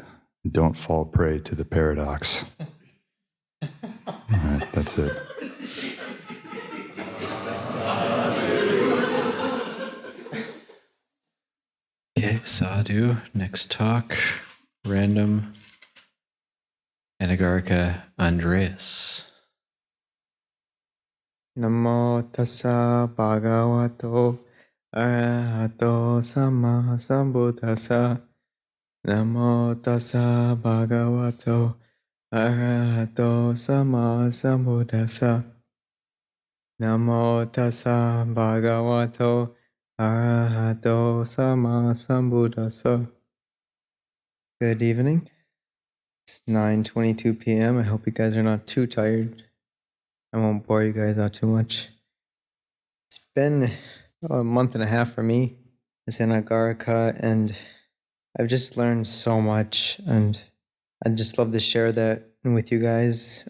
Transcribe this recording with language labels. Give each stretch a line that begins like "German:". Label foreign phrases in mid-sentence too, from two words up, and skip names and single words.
English: Don't fall prey to the paradox. All right, that's it. Okay, sadhu. Next talk, random Anagārika Andreas.
Pali: Namo tassa bhagavato arahato sama sambuddhassa. Namo tassa bhagavato arahato sama sambuddhassa. Namo tassa bhagavato arahato sama sambuddhassa.
English: Good evening. It's 9:22 p.m. I hope you guys are not too tired. I won't bore you guys out too much. It's been a month and a half for me as Anagārika, and I've just learned so much, and I'd just love to share that with you guys.